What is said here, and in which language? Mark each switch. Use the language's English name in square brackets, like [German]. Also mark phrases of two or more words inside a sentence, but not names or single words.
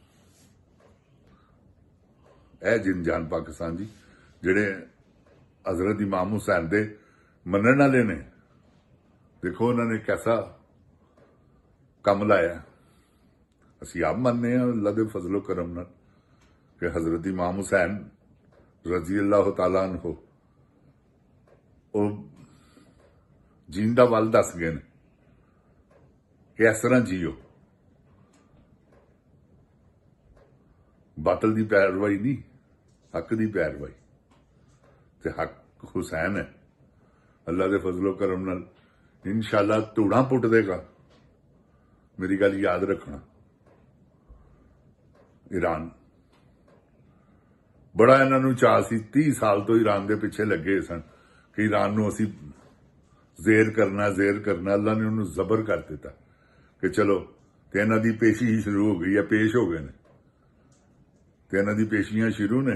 [Punjabi] ਏ ਜਿਨ ਜਾਨ ਪਾਕਿਸਤਾਨ ਜੀ ਜਿਹੜੇ ਹਜ਼ਰਤ ਇਮਾਮ ਹੁਸੈਨ ਦੇ ਮੰਨਣ ਵਾਲੇ ਨੇ, ਦੇਖੋ ਉਨ੍ਹਾਂ ਨੇ ਕੈਸਾ ਕੰਮ ਲਾਇਆ। ਅਸੀਂ ਆਪ ਮੰਨਣੇ ਅੱਲਾਹ ਕੇ ਫ਼ਜ਼ਲੋ ਕਰਮ ਨਾਲ ਕਿ ਹਜ਼ਰਤ ਇਮਾਮ ਹੁਸੈਨ [Arabic] رضي الله تعالى عنه [Punjabi] ਵੋ ਜੀਣ ਦਾ ਵੱਲ ਦੱਸ ਗਏ ਨੇ ਕਿ ਇਸ ਤਰ੍ਹਾਂ ਜੀਓ। [Hindi] बातल की पैरवाई नहीं, हक की पैरवाई। [Punjabi] ਤੇ ਹੱਕ ਹੁਸੈਨ ਹੈ। ਅੱਲਾਹ ਕੇ ਫ਼ਜ਼ਲੋ ਕਰਮ ਨਾਲ ਇੰਸ਼ਾਅੱਲਾਹ ਧੂੜਾ ਪੁੱਟ ਦੇਗਾ। ਮੇਰੀ ਗੱਲ ਯਾਦ ਰੱਖਣਾ। ਈਰਾਨ ਬੜਾ ਇਹਨਾਂ ਨੂੰ ਚਾਅ ਸੀ, 30 ਸਾਲ ਤੋਂ ਈਰਾਨ ਦੇ ਪਿੱਛੇ ਲੱਗੇ ਸਨ ਕਿ ਈਰਾਨ ਨੂੰ ਅਸੀਂ ਜ਼ੇਰ ਕਰਨਾ। ਅੱਲਾ ਨੇ ਉਹਨੂੰ ਜ਼ਬਰ ਕਰ ਦਿੱਤਾ ਕਿ ਚਲੋ, ਤੇ ਇਹਨਾਂ ਦੀ ਪੇਸ਼ੀ ਹੀ ਸ਼ੁਰੂ ਹੋ ਗਈ ਹੈ, ਪੇਸ਼ ਹੋ ਗਏ ਨੇ ਤੇ ਇਹਨਾਂ ਦੀ ਪੇਸ਼ੀਆਂ ਸ਼ੁਰੂ ਨੇ।